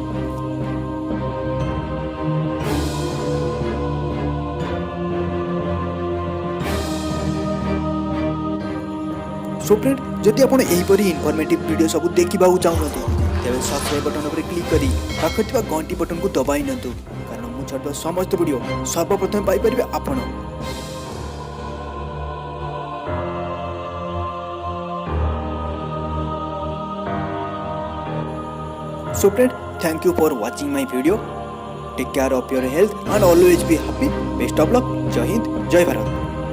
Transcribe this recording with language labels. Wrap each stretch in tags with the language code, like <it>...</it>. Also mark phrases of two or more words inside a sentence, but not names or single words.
<en>so friend,</en> <or>ଯଦି ଆପଣ ଏହିପରି</or> <en>informative video</en> <or>ସବୁ ଦେଖିବାକୁ ଚାହୁଁଛନ୍ତି ତେବେ</or> <en>subscribe button</en> <or>ଉପରେ କ୍ଲିକ୍ କରି ପାଖରେ ଥିବା ଘଣ୍ଟି ବଟନ୍କୁ ଦବାଇ ନିଅନ୍ତୁ, କାରଣ ମୁଁ ଛାଡ଼ୁଥିବା ସମସ୍ତ ଭିଡ଼ିଓ ସର୍ବପ୍ରଥମେ ପାଇପାରିବେ ଆପଣ।</or> <en>So friend, thank you for watching my video. Take care of your health and always be happy. Best of luck.</en> <hi>जय हिंद, जय भारत.</hi>